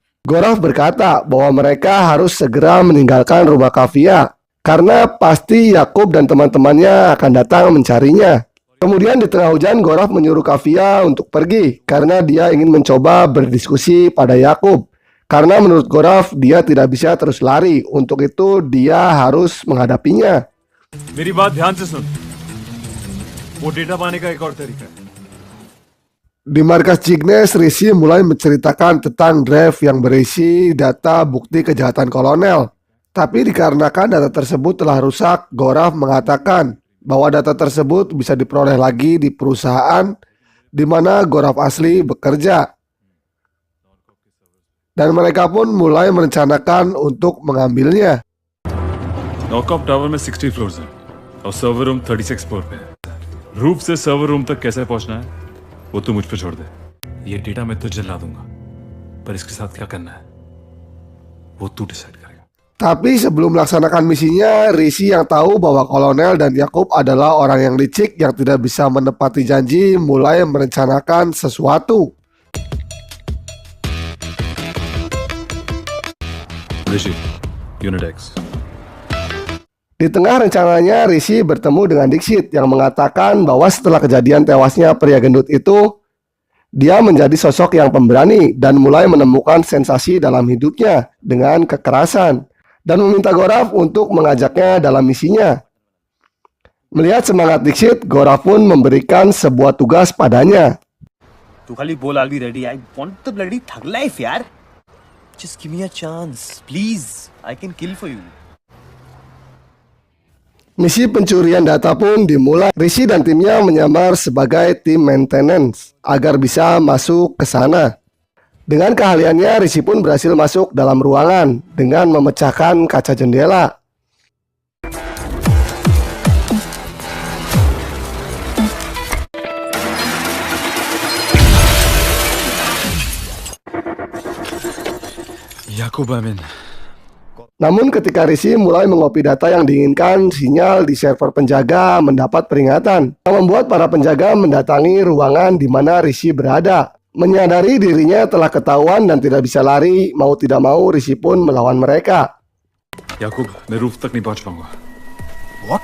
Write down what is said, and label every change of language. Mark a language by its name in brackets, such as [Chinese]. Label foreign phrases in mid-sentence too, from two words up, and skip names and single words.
[Indonesian] Goraf berkata bahwa mereka harus segera meninggalkan rumah Kavya karena pasti Yakub dan teman-temannya akan datang mencarinya. Kemudian di tengah hujan, Goraf menyuruh Kavya untuk pergi karena dia ingin mencoba berdiskusi pada Yakub Karena menurut Gorav, dia tidak bisa terus lari. Untuk itu, dia harus menghadapinya. [Hindi] मेरी बात ध्यान से सुन वो डेटा पाने का एक और तरीका है [Indonesian] Di markas Cygnus, Rishi mulai menceritakan tentang drive yang berisi data bukti kejahatan kolonel. Tapi dikarenakan data tersebut telah rusak, Gorav mengatakan bahwa data tersebut bisa diperoleh lagi di perusahaan di mana Gorav asli bekerja. Dan mereka pun mulai merencanakan untuk mengambilnya. [Hindi] नॉकऑफ टावर में 60 फ्लोर्स हैं और [English] server room [Hindi] 36 फ्लोर पे है रूफ से [English] server room [Hindi] तक कैसे पहुंचना है वो तू मुझ पे छोड़ दे ये डेटा मैं तुझे ला दूंगा पर इसके साथ क्या करना है वो तू डिसाइड करेगा. [Indonesian] Tapi sebelum melaksanakan misinya, Rishi yang tahu bahwa Kolonel dan Yakub adalah orang yang licik yang tidak bisa menepati janji mulai merencanakan sesuatu. [Hindi] ऋषि यूनिट X. [Indonesian] Di tengah rencananya, Rishi bertemu dengan Dixit yang mengatakan bahwa setelah kejadian tewasnya pria gendut itu, dia menjadi sosok yang pemberani dan mulai menemukan sensasi dalam hidupnya dengan kekerasan dan meminta Gorav untuk mengajaknya dalam misinya. Melihat semangat Dixit, Gorav pun memberikan sebuah tugas padanya. [Hindi] तू खाली बोल [English] I'll be ready. I want the bloody thug life, यार. Just give me a chance, please. I can kill for you. [Indonesian] Misi pencurian data pun dimulai. Rishi dan timnya menyamar sebagai tim maintenance agar bisa masuk ke sana. Dengan keahliannya, Rishi pun berhasil masuk dalam ruangan dengan memecahkan kaca jendela. याकूब आमिन. Namun ketika Rishi mulai mengopi data yang diinginkan, sinyal di server penjaga mendapat peringatan yang membuat para penjaga mendatangi ruangan di mana Rishi berada. Menyadari dirinya telah ketahuan dan tidak bisa lari, mau tidak mau Rishi pun melawan mereka. [Hindi] याकूब मैं रूफ तक नहीं पहुंच पाऊंगा. [English] What?